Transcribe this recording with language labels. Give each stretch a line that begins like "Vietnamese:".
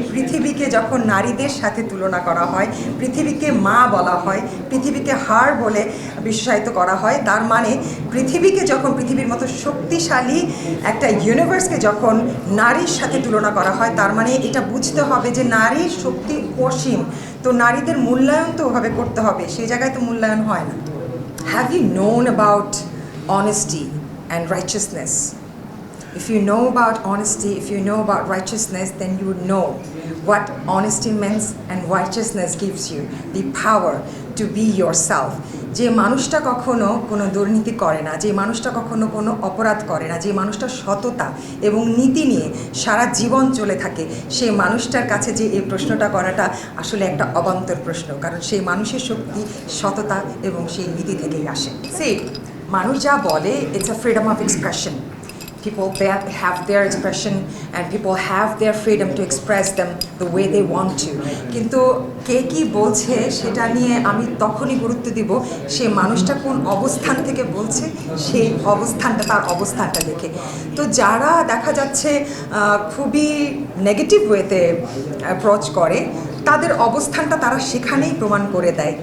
Bangla: পৃথিবীকে যখন নারীদের সাথে তুলনা করা হয়, পৃথিবীকে মা বলা হয়, পৃথিবীকে হাড় বলে বিশ্বায়িত করা হয়, তার মানে পৃথিবীকে যখন পৃথিবীর মতো শক্তিশালী একটা ইউনিভার্সকে যখন নারীর সাথে তুলনা করা হয়, তার মানে এটা বুঝতে হবে যে নারীর শক্তি অসীম। তো নারীদের মূল্যায়ন তো ওভাবে করতে হবে, সেই জায়গায় তো মূল্যায়ন হয় না।
English: Have you known about honesty and righteousness? If you know about honesty, if you know about righteousness, then you would know what honesty means, and righteousness gives you the power to be yourself.
Bangla: যে মানুষটা কখনো কোনো দুর্নীতি করে না, যে মানুষটা কখনো কোনো অপরাধ করে না, যে মানুষটা সততা এবং নীতি নিয়ে সারা জীবন চলে থাকে, সেই মানুষটার কাছে যে এই প্রশ্নটা করাটা আসলে একটা অবান্তর প্রশ্ন, কারণ সেই মানুষের শক্তি সততা এবং সেই নীতি থেকেই আসে। সেই মানুষ যা বলে,
English: it's a freedom of expression. People have their expression and people have their freedom to express them the way they want to.
Bangla: কিন্তু কে কী বলছে সেটা নিয়ে আমি তখনই গুরুত্ব দিব সে মানুষটা কোন অবস্থান থেকে বলছে, সেই অবস্থানটা, তার অবস্থানটা দেখে। তো যারা দেখা যাচ্ছে খুবই নেগেটিভ ওয়েতে অ্যাপ্রোচ করে, তাদের অবস্থানটা তারা সেখানেই প্রমাণ করে দেয়।